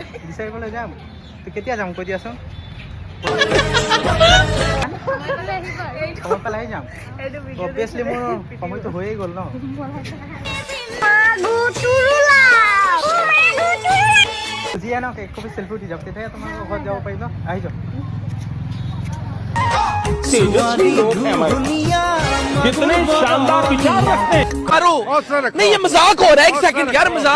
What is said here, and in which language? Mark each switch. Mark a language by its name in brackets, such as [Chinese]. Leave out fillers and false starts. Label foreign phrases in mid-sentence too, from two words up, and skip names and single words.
[Assamese] বিচাৰিবলৈ যাম। তো কেতিয়া যাম কৈ দিয়াচোন। সময় পালে আহি যাম। অবভিয়াছলি মোৰ সময়টো হৈয়ে গ'ল ন। যিয়ে নহওক এক কপি চেল্ফি উঠি যাওক, তেতিয়াহে তোমালোকৰ ঘৰত যাব পাৰিম ন। আহি যাওক। [Hindi] कितने शानदार विचार रखते हैं। नहीं ये मजाक हो रहा है, एक सेकंड यार, मजाक।